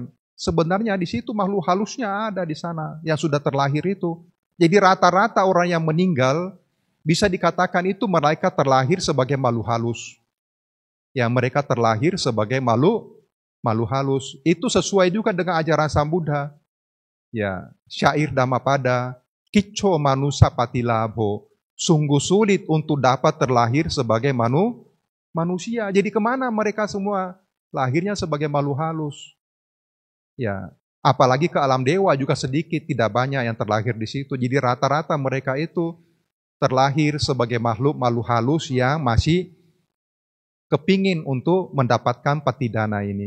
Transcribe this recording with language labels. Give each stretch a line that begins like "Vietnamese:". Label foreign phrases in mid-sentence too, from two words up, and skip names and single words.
Indonesian: Sebenarnya di situ makhluk halusnya ada di sana yang sudah terlahir itu. Jadi rata-rata orang yang meninggal bisa dikatakan itu mereka terlahir sebagai makhluk halus. Ya, mereka terlahir sebagai makhluk halus. Itu sesuai juga dengan ajaran Sang Buddha. Ya, syair Dhammapada,
Pali: Kicco manusa patilabho,
Indonesian: sungguh sulit untuk dapat terlahir sebagai manusia. Jadi kemana mereka semua? Lahirnya sebagai makhluk halus. Ya, apalagi ke alam dewa juga sedikit, tidak banyak yang terlahir di situ. Jadi rata-rata mereka itu terlahir sebagai makhluk halus yang masih kepingin untuk mendapatkan patidana ini.